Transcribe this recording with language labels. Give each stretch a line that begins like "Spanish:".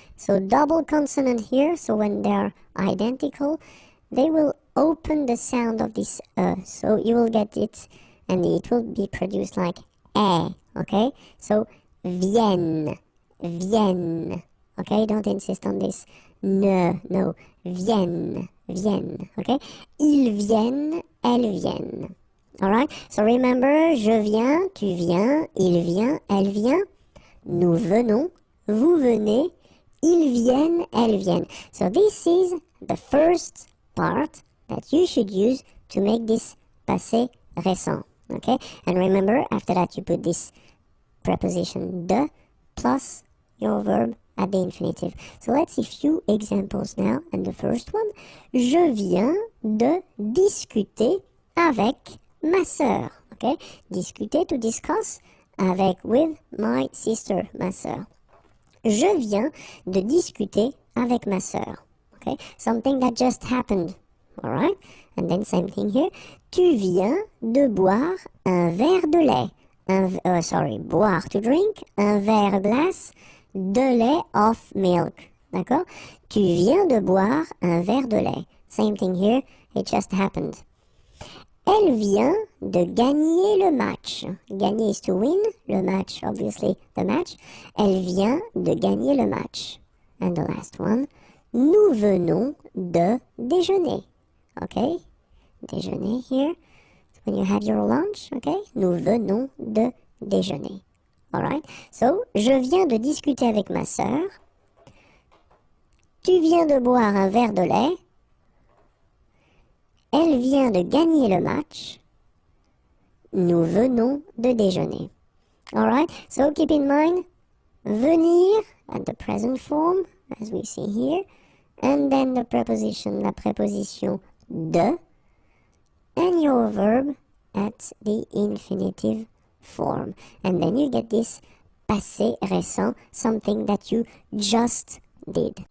English: So double consonant here, so when they're identical, they will open the sound of this so you will get it, and it will be produced like okay?
French: So viennent, viennent.
English: Okay, don't insist on this.
French: No, viennent, viennent, okay? Ils viennent, elles viennent.
English: Alright, so remember,
French: je viens, tu viens, il vient, elle vient, nous venons, vous venez, ils viennent, elles viennent.
English: So this is the first part that you should use to make this passé récent, okay? And remember, after that you put this preposition de plus your verb at the infinitive. So let's see few examples now. And the first one,
French: je viens de discuter avec ma sœur.
English: Okay, discuter, to discuss, avec, with my sister,
French: ma sœur. Je viens de discuter avec ma sœur.
English: Okay? Something that just happened. Alright? And then same thing here.
French: Tu viens de boire un verre de lait. Boire,
English: to drink,
French: un verre glace de lait
English: of milk.
French: D'accord? Tu viens de boire un verre de lait.
English: Same thing here, it just happened.
French: Elle vient de gagner le match.
English: Gagner is to win,
French: le match,
English: obviously, the match.
French: Elle vient de gagner le match.
English: And the last one,
French: nous venons de déjeuner.
English: Okay? Déjeuner here. When you have your lunch, okay?
French: Nous venons de déjeuner. Alright? So, je viens de discuter avec ma sœur. Tu viens de boire un verre de lait. Elle vient de gagner le match. Nous venons de déjeuner.
English: Alright? So, keep in mind, venir at the present form, as we see here. And then the preposition,
French: la préposition de.
English: And your verb at the infinitive form. And then you get this passé récent, something that you just did.